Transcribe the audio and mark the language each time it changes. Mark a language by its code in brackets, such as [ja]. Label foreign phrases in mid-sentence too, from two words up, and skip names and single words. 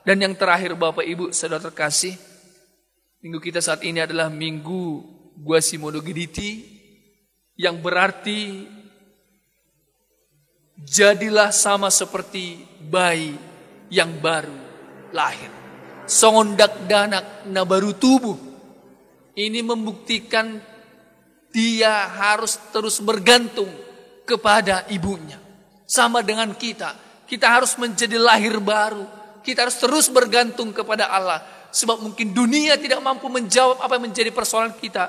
[id] Dan yang terakhir Bapak Ibu Saudara terkasih, minggu kita saat ini adalah Minggu Quasimodo-Giditi, yang berarti jadilah sama seperti bayi yang baru lahir. [bts] Songondak danak na baru tubuh. [id] Ini membuktikan dia harus terus bergantung kepada ibunya. Sama dengan kita. Kita harus menjadi lahir baru. Kita harus terus bergantung kepada Allah. Sebab mungkin dunia tidak mampu menjawab apa yang menjadi persoalan kita.